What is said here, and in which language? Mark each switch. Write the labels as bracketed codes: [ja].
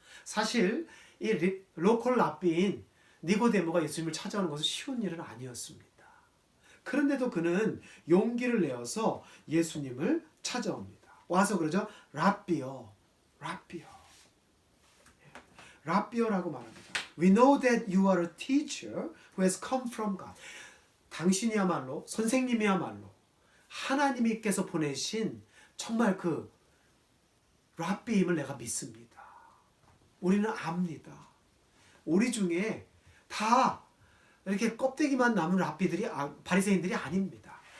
[ko] 사실 이 로컬 랍비인 니고데모가 예수님을 찾아오는 것은 쉬운 일은 아니었습니다. 그런데도 그는 용기를 내어서 예수님을 찾아옵니다. 와서 그러죠. 랍비여, 랍비여, 랍비여라고 말합니다. [en] We know that you are a teacher who has come from God. [ko] 당신이야말로, 선생님이야말로 하나님께서 보내신 정말 그 랍비임을 내가 믿습니다. 우리는 압니다. 우리 중에 다 이렇게 껍데기만 남은 랍비들이 바리새인들이 아닙니다.